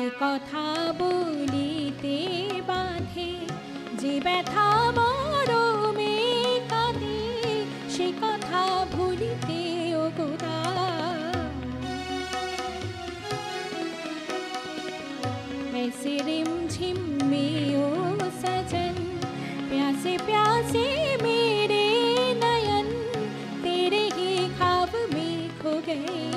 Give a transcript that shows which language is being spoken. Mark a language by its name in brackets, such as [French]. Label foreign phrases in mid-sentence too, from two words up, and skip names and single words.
[Bangla] কথা বলিতে বাঁধে, যে ব্যথা মরমে কাঁদে, সে কথা ভুলিতে ও গোদা। [Hindi] ऐसे रिमझिम में ओ सजन, प्यासे प्यासे मेरे नयन, तेरे ही ख्वाब में खो गए।